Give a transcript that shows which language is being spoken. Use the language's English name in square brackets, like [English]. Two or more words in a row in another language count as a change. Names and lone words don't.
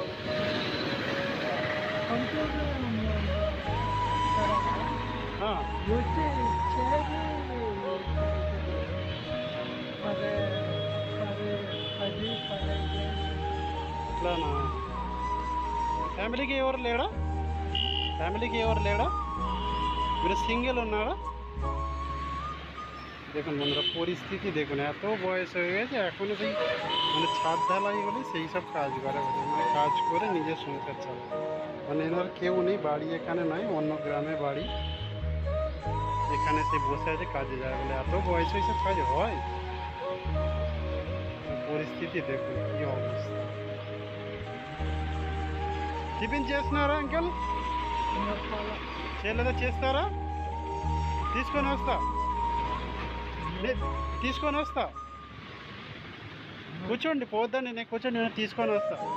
[Telugu] అట్లానా? ఫ్యామిలీకి ఎవరు లేడా? ఫ్యామిలీకి ఎవరు లేడా? మీరు సింగిల్ ఉన్నారా? [Bangla] দেখুন বন্ধুরা, পরিস্থিতি দেখুন, এত বয়স হয়ে গেছে এখনও সেই মানে ছাদ ঢালাই বলে সেই সব কাজ করে, মানে কাজ করে নিজের সংসার চালায়। মানে এনার কেউ নেই, বাড়ি এখানে নয়, অন্য গ্রামে বাড়ি, এখানে সে বসে আছে, কাজে যায় বলে। এত বয়স হয়েছে কাজ হয়? পরিস্থিতি দেখুন কি অবস্থা। [Telugu] టిఫిన్ చేస్తున్నారా అంకల్? చేయలేదా? చేస్తారా? తీసుకొని వస్తా, తీసుకొని వస్తా. కూర్చోండి, పోద్దండి, నేను కూర్చోండి, నేను తీసుకొని వస్తా.